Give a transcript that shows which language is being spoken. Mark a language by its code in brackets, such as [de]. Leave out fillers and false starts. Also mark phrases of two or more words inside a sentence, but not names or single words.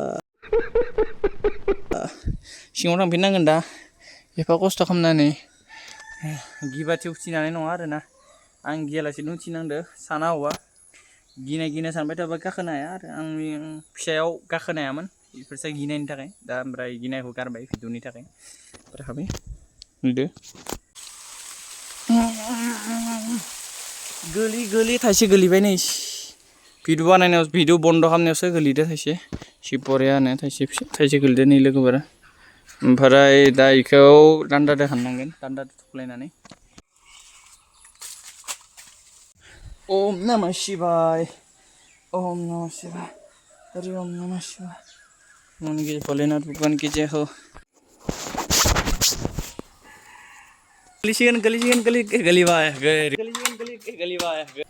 [brx] सिङाव थांफिननांगोन दा एफा खस्थ' खालामनानै गिबाथि उथिनानै नङा आरोना आं गियालासेनो उथिनांदो साना हौवा गिनाय सानबाय थाबा गाखोनो हाया आरो आंनि फिसायाव गाखोनो हायामोन बेफोरसो गिनायनि थाखाय दा ओमफ्राय गिनायखौ गारबाय भिडिअनि थाखाय हाबाय नुदो गोली थाइसे गोलैबाय नै भिडिअ बानायनायाव भिडिअ बन्द' खालामनायावसो गोलैदो थाइसे सिपरियानो थाइसे गोलैदो नै लोगोफोरा ओमफ्राय दा इखौ दान्दादो हाननांगोन दान्दादो थुख्लायनानै [sa] ओम नमः शिवाय ओम नमः शिवाय हरि ओम नमः शिवाय [hi] उनके भोलेनाथ भगवान की जय हो [brx] गलीबाय